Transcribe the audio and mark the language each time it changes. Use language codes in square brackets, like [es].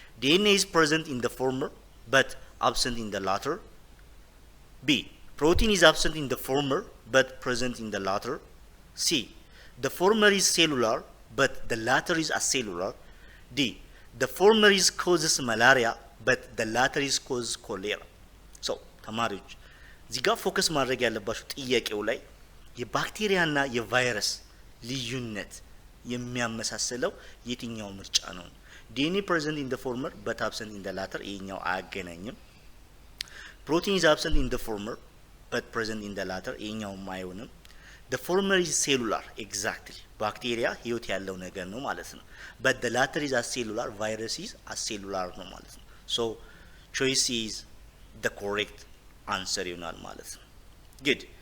[en] DNA is present in the former but absent in the latter. B. Protein is absent in the former but present in the latter. C. The former is cellular but the latter is acellular. D. The former is causes malaria but the latter is causes cholera. [am] So ተማሪዎች እዚህ ጋር ፎከስ ማድረግ ያለባችሁ ጥያቄው ላይ የባክቴሪያና የቫይረስ ልዩነት የሚያመሳስለው የትኛው ምርጫ ነው? [en] DNA present in the former but absent in the latter [am] ይሄኛው አያገናኝም። [en] Protein is absent in the former but present in the latter [am] ይሄኛው አይሆንም። [en] The former is cellular exactly [am] ባክቴሪያ ህይወት ያለው ነገር ነው ማለት ነው። [en] But the latter is acellular virus is acellular [am] ነው ማለት ነው። [en] So choice is the correct answer [am] ይሆናል ማለት ነው። [en] Good.